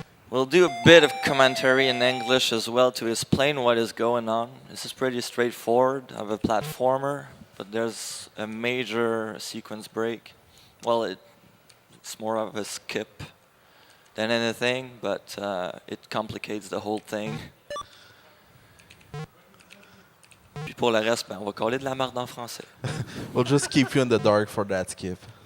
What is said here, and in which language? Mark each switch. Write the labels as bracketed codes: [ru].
[en] We'll do a bit of commentary in English as well to explain what is going on. This is pretty straightforward of a platformer, but there's a major sequence break. Well, it's more of a skip than anything, but it complicates the whole thing. [fr] Puis pour le reste, ben, on va coller de la marde en français. [en] We'll just keep you in the dark for that skip.